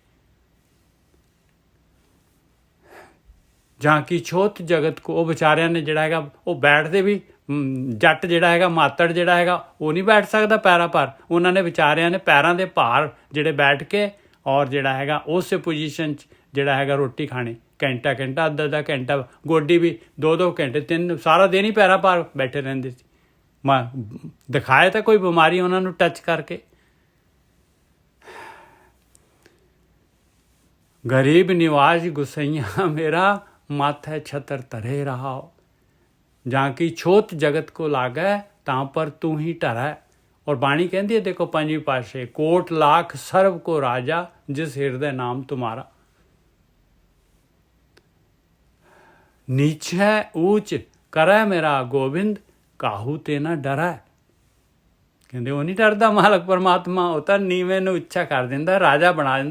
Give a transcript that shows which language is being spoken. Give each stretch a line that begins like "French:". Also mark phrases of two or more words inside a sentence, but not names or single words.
Punjabi: ਜਾਂ ਕਿ ਛੋਤ ਜਗਤ ਕੋ, ਉਹ ਵਿਚਾਰਿਆਂ ਨੇ ਜਿਹੜਾ ਹੈਗਾ ਉਹ ਬੈਠਦੇ ਵੀ, ਜੱਟ ਜਿਹੜਾ ਹੈਗਾ, ਮਾਤੜ ਜਿਹੜਾ ਹੈਗਾ ਉਹ ਨਹੀਂ ਬੈਠ ਸਕਦਾ ਪੈਰਾਂ ਪਰ, ਉਹਨਾਂ ਨੇ ਵਿਚਾਰਿਆਂ ਨੇ ਪੈਰਾਂ ਦੇ ਭਾਰ ਜਿਹੜੇ ਬੈਠ ਕੇ, ਔਰ ਜਿਹੜਾ ਹੈਗਾ ਉਸੇ ਪੋਜੀਸ਼ਨ 'ਚ ਜਿਹੜਾ ਹੈਗਾ ਰੋਟੀ ਖਾਣੀ, ਘੰਟਾ ਘੰਟਾ, ਅੱਧਾ ਘੰਟਾ, ਗੋਡੀ ਵੀ 2-2 ਘੰਟੇ, 3, ਸਾਰਾ ਦਿਨ ਹੀ ਪੈਰਾਂ ਭਾਰ ਬੈਠੇ ਰਹਿੰਦੇ ਸੀ। ਦਿਖਾਏ ਤਾਂ ਕੋਈ ਬਿਮਾਰੀ ਉਹਨਾਂ ਨੂੰ ਟੱਚ ਕਰਕੇ। ਗਰੀਬ ਨਿਵਾਜ ਗੁਸਈਆ ਮੇਰਾ, ਮਾਥੇ ਛਤਰ ਧਰੇ ਰਹਾਉ। ਜਾਕੀ ਛੋਤ ਜਗਤ ਕੋ ਲਾਗੈ, ਤਾਂ ਪਰ ਤੂ ਹੀ ਢਰੈ। ਔਰ ਬਾਣੀ ਕਹਿੰਦੀ ਹੈ ਦੇਖੋ ਪੰਜਵੀਂ ਪਾਤਸ਼ਾਹੀ, ਕੋਟ ਲਾਖ ਸਰਬ ਕੋ ਰਾਜਾ ਜਿਸ ਹਿਰਦੇ ਨਾਮ ਤੁਮਾਰਾ। ਨੀਚ ਹੈ ਊਚ ਕਰੈ ਮੇਰਾ ਗੋਬਿੰਦ, ਕਾਹੂ ਤੇ ਨਾ ਡਰੈ। ਕਹਿੰਦੇ ਉਹ ਨਹੀਂ ਡਰਦਾ ਮਾਲਕ ਪਰਮਾਤਮਾ, ਉਹ ਤਾਂ ਨੀਵੇਂ ਨੂੰ ਉੱਚਾ ਕਰ ਦਿੰਦਾ, ਰਾਜਾ ਬਣਾ ਦਿੰਦਾ।